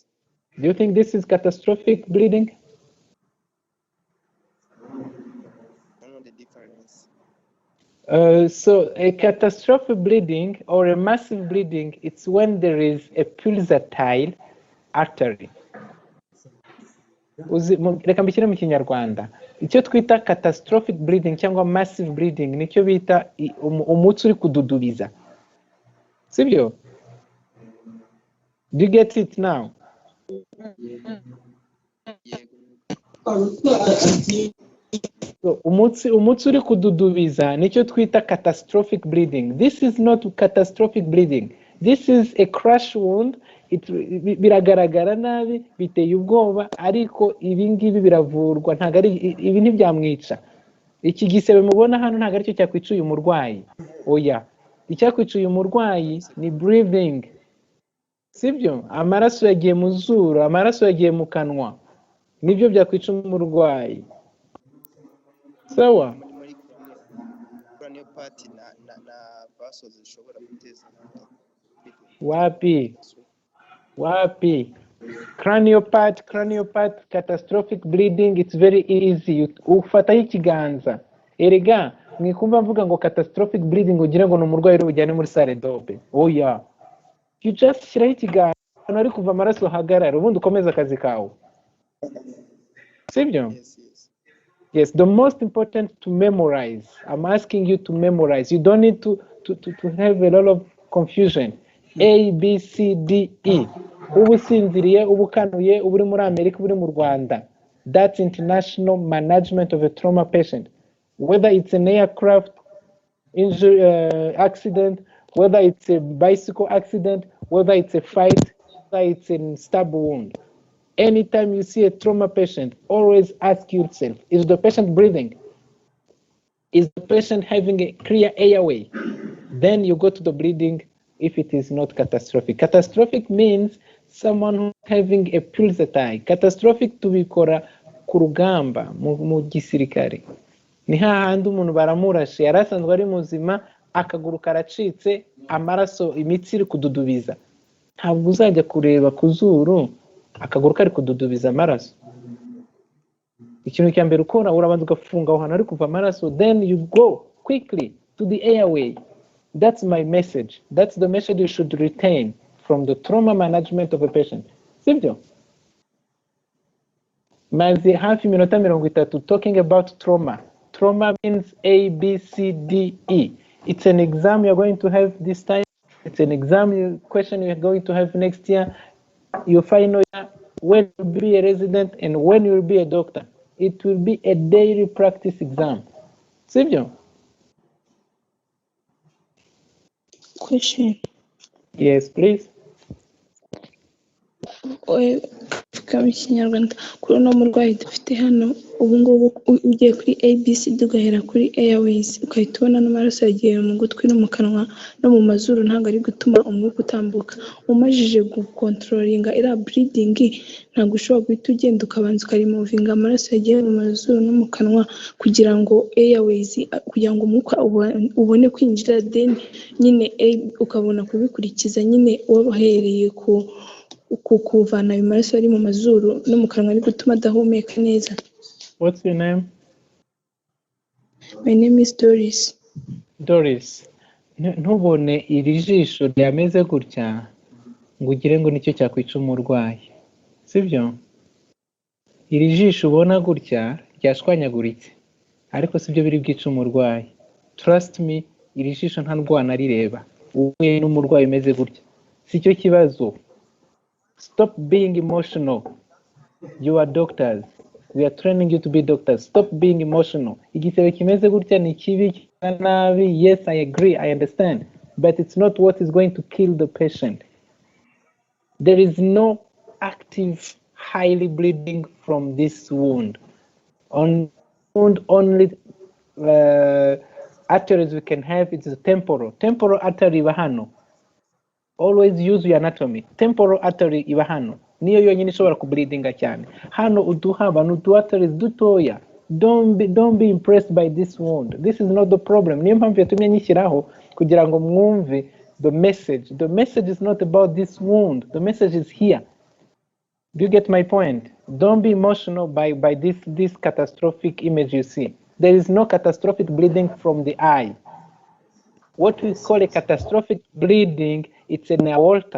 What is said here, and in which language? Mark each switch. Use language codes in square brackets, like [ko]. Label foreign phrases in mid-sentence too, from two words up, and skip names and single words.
[en] Do you think this is catastrophic bleeding? I know the difference. So a catastrophic bleeding or a massive bleeding, it's when there is a pulsatile artery. [rw] Reka mbishyire mu kinyarwanda, icyo twita [en] catastrophic bleeding [rw] cyangwa [en] massive bleeding [rw] nicyo bita umutsi uri kududubiza, sibyo? [en] Do you get it now? So, [rw] umutsi uri kududubiza nicyo twita [en] catastrophic bleeding. This is not catastrophic bleeding. This is a crash wound. [rw] Biragaragara nabi, biteye ubwoba, ariko ibi ngibi biravurwa, ntabwo ari ibi ntibyamwica. Iki gisebe mubona hano ntabwo aricyo cyakwica uyu murwayi. Oya, icyakwica uyu murwayi ni breathing, sibyo? Amaraso yagiye mu zuru, amaraso yagiye mu kanwa, nibyo byakwica umurwayi. Sawa? Muri [en] cranial part [rw] na vasos zishobora guteza Wapi? [en] Cranial part, catastrophic bleeding, it's very easy. [rw] Ufataho ikiganza. Erega, mwikumva mvuga ngo [en] catastrophic bleeding [rw] ugira ngo ni umurwayi uri bujyane muri [fr] salle dope. [rw] Oya. [en] You just [rw] shyiraho ikiganza, ari kuva amaraso hagarara, ubundi ukomeza akazi kawe. Sibyo? [en] Yes, the most important to memorize. I'm asking you to memorize. You don't need to have a lot of confusion. A, B, C, D, E. [rw] Ubu usinziriye, ubu ukanuye, ubu uri muri Amerika, ubu uri mu Rwanda. [en] That's international management of a trauma patient. Whether it's an aircraft injury, accident, whether it's a bicycle accident, whether it's a fight, whether it's a stab wound. Anytime you see a trauma patient, always ask yourself, is the patient breathing? Is the patient having a clear airway? Then you go to the bleeding if it is not catastrophic. Catastrophic means someone who's having a pulsatile. [rw] Catastrophic tubikora ku rugamba mu gisirikare. Ni hahandi umuntu baramurashe, yari asanzwe ari muzima, akaguru karacitse, amaraso, imitsi iri kududubiza. Ntabwo uzajya kureba ku zuru, akaguru kari kududubiza amaraso. Ikintu cya mbere ukora, urabanza ugafunga aho hantu ari kuva amaraso, [en] then you go quickly to the airway. That's my message. That's the message you should retain from the trauma management of a patient. [rw] Sibyo? Maze hafi minota 30 [en] talking about trauma. Trauma means A, B, C, D, E. It's an exam you're going to have this time. It's an exam question you're going to have next year. Your final year, when you'll be a resident and when you'll be a doctor. It will be a daily practice exam. Sibyo? Question. Yes, please. [rw] Mu kinyarwanda kuri uno murwayi dufite hano ubu ngubu ugiye kuri ABC ugahera kuri airways ukahita ubona n'amaraso yagiye mu gutwi no mu kanwa no mu mazuru, ntabwo ari gutuma umwuka utambuka. Umajije gukontrolinga iriya bleeding, ntabwo ushobora guhita ugenda ukabanza ukarimuvinga amaraso yagiye mu mazuru no mu kanwa kugira ngo airways, kugira ngo umwuka ubone kwinjira, then nyine ukabona kubikurikiza nyine wabahereye kuvana ayo maraso ari mu mazuru no mu kanwa ari gutuma adahumeka neza. [en] What's your name? My name is Doris. Doris, [rw] ntubone iri jisho ryameze gutya ngo ugire ngo nicyo cyakwica umurwayi, sibyo? Iri jisho ubona gutya ryashwanyaguritse, ariko sibyo biri bwica umurwayi. [en] Trust me, [rw] iri jisho nta ndwana rireba. Uhuye n'umurwayi umeze gutya, sicyo kibazo. [en] Stop being emotional. You are doctors. We are training you to be doctors. Stop being emotional. [rw] Igisebe kimeze gutya ni kibi nabi. [en] Yes, I agree. I understand. But it's not what is going to kill the patient. There is no active, highly bleeding from this wound. Only arteries we can have is the temporal artery bahano. always use your anatomy. Temporal artery [rw] iba hano niyo yonyine ishobora kubleedinga cyane. Hano uduhaba n'utu arteries dutoya. [en] Don't be impressed by this wound. This is not the problem. [rw] Niyo mpamvu yatumye nyishyiraho kugira ngo mwumve [en] the message. The message is not about this wound. The message is here. Do you get my point? Don't be emotional by this catastrophic image you see. There is no catastrophic bleeding from the eye. What we call a catastrophic bleeding, it's an aorta.